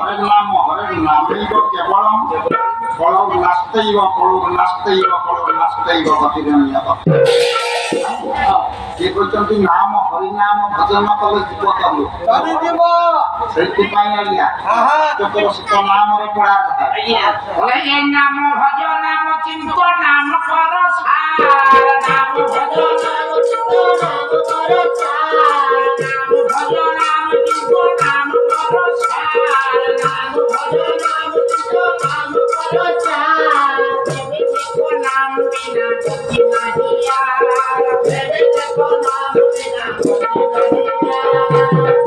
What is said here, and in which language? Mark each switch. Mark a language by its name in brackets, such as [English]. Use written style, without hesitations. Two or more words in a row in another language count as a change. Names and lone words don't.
[Sanskrit] କେବଳମ୍ ଫଳଉ ନାସ୍ତୈବ ଗତିରଣ୍ୟତ [Odia] କିଏ କହିଛନ୍ତି ନାମ ହରିନାମ ଭଜନ କଲେ ଜୀବ ତରିବ ସେଇଥିପାଇଁ ଆଜ୍ଞା ଚତୁର୍ଶତ ନାମରେ ପଢା [Bangla] হরে নাম ভজ নাম চিন্তা নাম করো সার নাম ভজ নাম চিন্তা নাম করো সার নাম ভজ নাম চিন্তা নাম করো সার নাম ভজ নাম চিন্তা নাম করো সার বেবে দেখো নাম বিনা গতি নাহি আর বেবে দেখো নাম বিনা গতি নাহি আর Bebe Dekho Nam Bina Gati Nahi Yaar